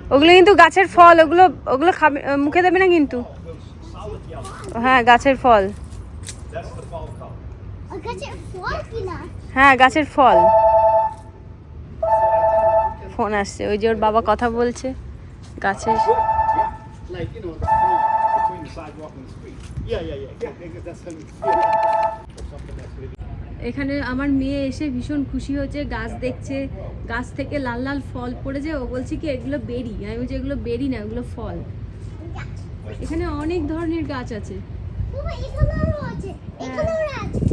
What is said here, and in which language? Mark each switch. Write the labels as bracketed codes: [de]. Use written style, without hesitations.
[bn] ওগুলো কিন্তু গাছের ফল, ওগুলো ওগুলো খাবে, মুখে দেবে না কিন্তু। হ্যাঁ, গাছের ফল। ওর কাছে ফল কিনা? হ্যাঁ, গাছের ফল। ফোন আসছে, ওই যে ওর বাবা কথা বলছে গাছের। [en] Like, you know, the front between the sidewalk and the street. Yeah. That's how [bn] এখানে আমার মেয়ে এসে ভীষণ খুশি হচ্ছে, গাছ দেখছে, গাছ থেকে লাল লাল ফল পড়েছে। ও বলছে কি এগুলো বেরি। আমি বলছি এগুলো বেরি না, এগুলো ফল। এখানে অনেক ধরনের গাছ আছে। বাবা, এখানে আরো আছে। এখানে আরো আছে।